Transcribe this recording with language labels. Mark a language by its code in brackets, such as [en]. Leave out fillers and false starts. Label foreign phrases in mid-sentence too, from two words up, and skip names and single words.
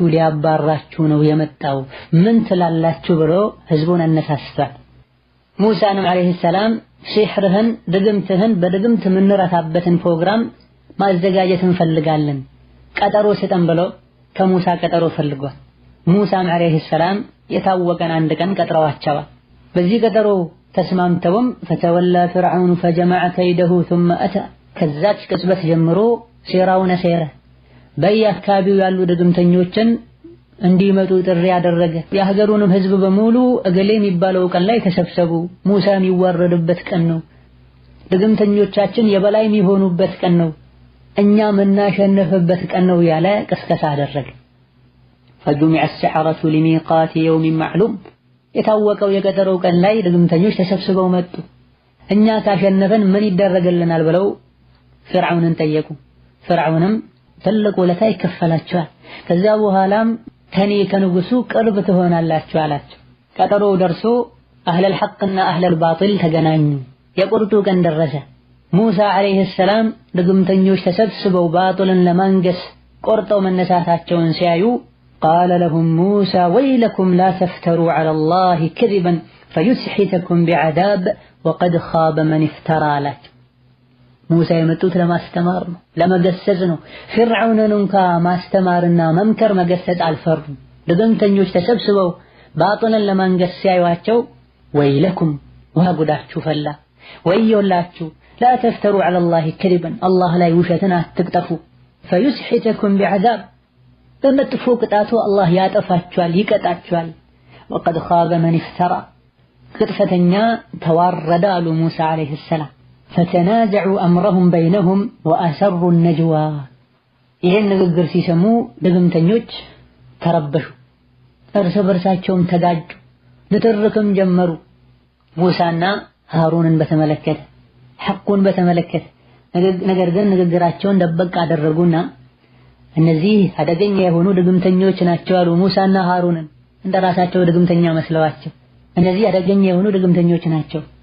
[am] ሊያባራችሁ ነው የመጣው ምን ትላላችሁ ብሎ ህዝቡን አነሳስቷል። ሙሳንም [ar] عليه السلام [am] ሲሕርህን ድግምትህን በድግምት የምንረታበትን ፕሮግራም ማዘጋጀት እንፈልጋለን ቀጠሮ ስጠን ብሎ ከሙሳ ቀጠሮ ፈልጓል። ሙሳም [ar] عليه السلام [am] የታወቀን አንድ ቀን ቀጥረዋቸዋል። በዚህ ቀጠሮ ተስማምተውም [ar] فتولى فرعون فجمع كيده ثم أتى [am] ከዛች ቅጽበት ጀምሮ ሴራውን ሰረ በየአካባቢው ያሉ ድግምተኞችን እንዲመጡ ጥሪ ያደረገ። የሀገሩንም ህዝብ በሙሉ እገሌ የሚባለው ቀን ላይ ተሰብሰቡ፣ ሙሳ የሚዋረድበት ቀን ነው፣ ድግምተኞቻችን የበላይ የሚሆኑበት ቀን ነው፣ እኛ የምናሸንፍበት ቀን ነው ያለ ቅስቀሳ አደረገ። [ar] فجمع السحرة لميقات يوم معلوم [am] የታወቀው የቀጠሮው ቀን ላይ ድግምተኞች ተሰብስበው መጡ። እኛ ካሸነፈን ምን ይደረግልናል ብለው ፍርዓውንን ጠየቁ። ፍርዓውንም ትልቅ ውለታ ይከፈላቸዋል፣ ከዛ በኋላም ከኔ ከንጉሱ ቅርብ ትሆናላችሁ አላቸው። ቀጠሮው ደርሶ [ar] أهل الحق وأهل الباطل [am] ተገናኙ። የቁርጡ ቀን ደረሰ። ሙሳ [ar] عليه السلام [am] ድግምተኞች ተሰብስበው ባጢልን ለማንገስ ቆርጠው መነሳታቸውን ሲያዩ [ar] قال لهم موسى ويلكم لا تفتروا على الله كذبا فيسحتكم بعذاب وقد خاب من افترى لك. [am] موسى የመጡት ለማስተማር ነው፣ ለመገሰጽ ነው። ፍርዓውንን እንኳ ማስተማርና መምከር መገሰጽ አልፈሩም። ድግምተኞች ተሰብስበው ባጢልን ለማንገስ ሲያዩአቸው ወይለኩም ወጉዳችሁ ፈላ፣ ወዮላችሁ [ar] لا تفتروا على الله كذبا [am] الله ላይ ውሸትን አትቅጠፉ [ar] فيسحتكم بعذاب [am] በመጥፎ ቅጣቱ አላህ ያጠፋችኋል ይቀጣችኋል። [ar] وقد خاب من افترى [am] ቅጥፈተኛ ተዋረደ አሉ ሙሳ [ar] عليه السلام። فتنازعوا امرهم بينهم واسروا النجوى [am] ይሄን ንግግር ሲሰሙ ድግምተኞች ተረበሹ፣ እርስ በርሳቸውም ተጋጁ፣ ንትርክም ጀመሩ። ሙሳና ሃሩንን በተመለከተ ሐቁን በተመለከተ ነገር ግን ንግግራቸውን ደበቅ አደረጉና እነዚህ አደገኛ የሆኑ ድግምተኞች ናቸው አሉ ሙሳና ሃሩንን። እንደራሳቸው ድግምተኛ መስለዋቸው እነዚህ አደገኛ የሆኑ ድግምተኞች ናቸው፣